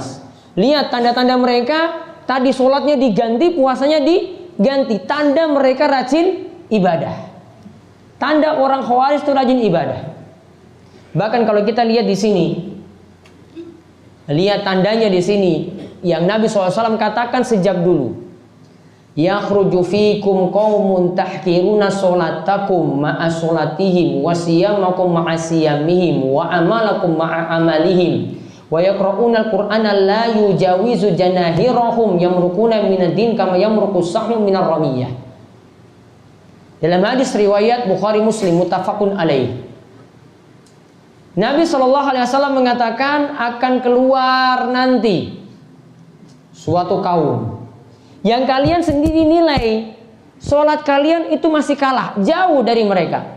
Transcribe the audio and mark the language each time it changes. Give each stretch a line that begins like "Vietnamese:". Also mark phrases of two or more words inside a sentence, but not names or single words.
Indonesian: Lihat tanda-tanda mereka, tadi sholatnya diganti, puasanya diganti, tanda mereka rajin ibadah. Tanda orang Khawarij itu rajin ibadah. Bahkan kalau kita lihat di sini, lihat tandanya di sini yang Nabi SAW katakan sejak dulu.
Arabic: يخرج فيكم قوم تحقرون صلاتكم مع صلاتهم وصيامكم مع صيامهم وعملكم مع عملهم ويقرءون القرآن لا يجاوز حناجرهم يمرقون من الدين كما يمرق السهم من الرمية.
Indonesian: Dalam hadis riwayat Bukhari Muslim
Arabic: متفق عليه,
Indonesian: Nabi SAW mengatakan akan keluar nanti suatu kaum yang kalian sendiri nilai sholat kalian itu masih kalah jauh dari mereka.